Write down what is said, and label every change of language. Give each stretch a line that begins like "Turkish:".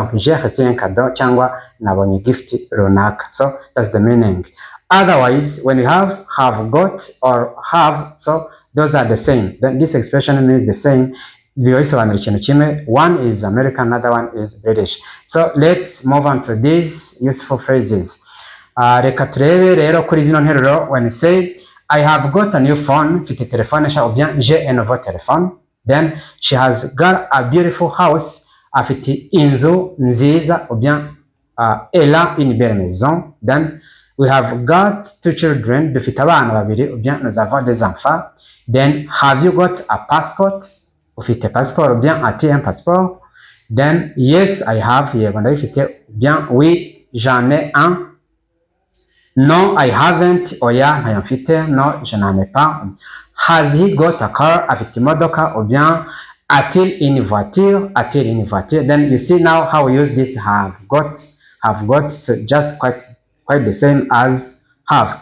French: Donc j'ai reçu un cadeau
Kinyarwanda: cyangwa nabonye gift runaka.
English: So that's the meaning. Otherwise, when you have got or have, so those are the same. Then this expression means the same. One is American, another one is British. So let's move on to these useful phrases.
Kinyarwanda: Reka turebe rero kuri zino nteruro.
English: When you say I have got a new phone,
Kinyarwanda: mfite telefone nshya,
French: ou bien j'ai un nouveau téléphone.
English: Then she has got a beautiful house,
Kinyarwanda: afite inzu nziza,
French: ou bien elle a une belle maison.
English: Then we have got two children,
Kinyarwanda: dufite abana babiri,
French: ou bien nous avons des enfants.
English: Then have you got a passport?
Kinyarwanda: Ufite passport,
French: ou bien as-tu un passeport?
English: Then yes, I have,
Kinyarwanda: yego ndabifite,
French: bien oui, j'en ai un.
English: No, I haven't,
Kinyarwanda: oya ntayo mfite,
French: no, je n'en ai pas.
English: Has he got a car?
Kinyarwanda: Afite imodoka,
French: ou bien a-t-il une voiture? A-t-il une voiture?
English: Then you see now how we use this have got, so just quite the same as have.